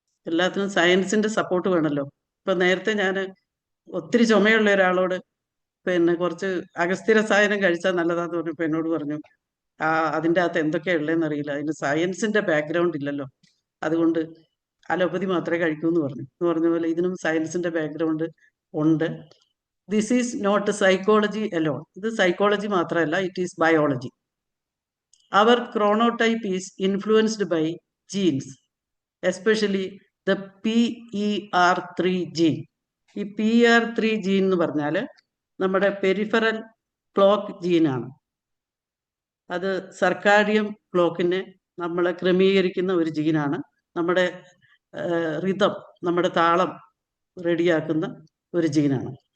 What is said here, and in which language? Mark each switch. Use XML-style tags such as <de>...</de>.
<ml>എല്ലാത്തിനും സയൻസിന്റെ സപ്പോർട്ട് വേണമല്ലോ. ഇപ്പൊ നേരത്തെ ഞാൻ ഒത്തിരി ചുമയുള്ള ഒരാളോട് കുറച്ച് അഗസ്ത്യ രസായനം കഴിച്ചാൽ നല്ലതാന്ന് പറഞ്ഞപ്പോൾ എന്നോട് പറഞ്ഞു, അതിൻ്റെ അകത്ത് എന്തൊക്കെയാ ഉള്ളതെന്ന് അറിയില്ല, അതിന് സയൻസിന്റെ ബാക്ക്ഗ്രൗണ്ട് ഇല്ലല്ലോ, അതുകൊണ്ട് അലോപ്പതി മാത്രമേ കഴിക്കൂ എന്ന് പറഞ്ഞ പോലെ ഇതിനും സയൻസിന്റെ ബാക്ക്ഗ്രൗണ്ട് ഉണ്ട്.</ml> <en>this is not psychology alone,</en> <ml>ഇത് സൈക്കോളജി മാത്രമല്ല,</ml> <en>It is biology. അവർ chronotype is influenced by genes, especially the PER3 gene.</en> <ml>ഈ PER3 ജീൻ എന്ന് പറഞ്ഞാൽ നമ്മുടെ പെരിഫറൽ ക്ലോക്ക് ജീനാണ്. അത് സർക്കാഡിയം ക്ലോക്കിനെ നമ്മളെ ക്രമീകരിക്കുന്ന ഒരു ജീനാണ്. നമ്മുടെ റിതം, നമ്മുടെ താളം റെഡിയാക്കുന്ന ഒരു ജീനാണ്.</ml>